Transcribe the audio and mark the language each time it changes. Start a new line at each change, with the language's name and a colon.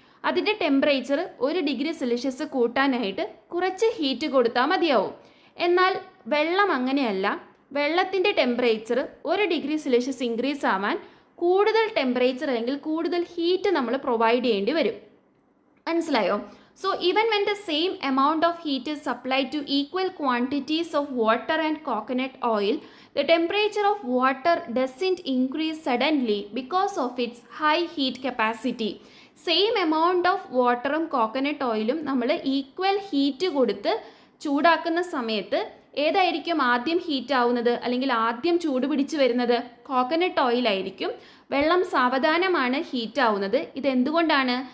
Malayalam: അതിൻ്റെ temperature 1 degree Celsius കൂട്ടാനായിട്ട് കുറച്ച് ഹീറ്റ് കൊടുത്താൽ മതിയാവും. എന്നാൽ വെള്ളം അങ്ങനെയല്ല. വെള്ളത്തിൻ്റെ ടെമ്പറേച്ചർ 1 ഡിഗ്രി സെൽഷ്യസ് ഇൻക്രീസ് ആവാൻ കൂടുതൽ ടെമ്പറേച്ചർ അല്ലെങ്കിൽ കൂടുതൽ ഹീറ്റ് നമ്മൾ പ്രൊവൈഡ് ചെയ്യേണ്ടി വരും. മനസ്സിലായോ?
English: So even when the same amount of heat is supplied to equal quantities of water and coconut oil, the temperature of water doesn't increase suddenly because of its high heat capacity.
Malayalam: Same amount of വാട്ടറും coconut ഓയിലും നമ്മൾ equal heat കൊടുത്ത് ചൂടാക്കുന്ന സമയത്ത് ഏതായിരിക്കും ആദ്യം heat ആവുന്നത് അല്ലെങ്കിൽ ആദ്യം ചൂട് പിടിച്ച് വരുന്നത്? കോക്കനട്ട് ഓയിലായിരിക്കും. വെള്ളം സാവധാനമാണ് ഹീറ്റ് ആവുന്നത്. ഇതെന്തുകൊണ്ടാണ്?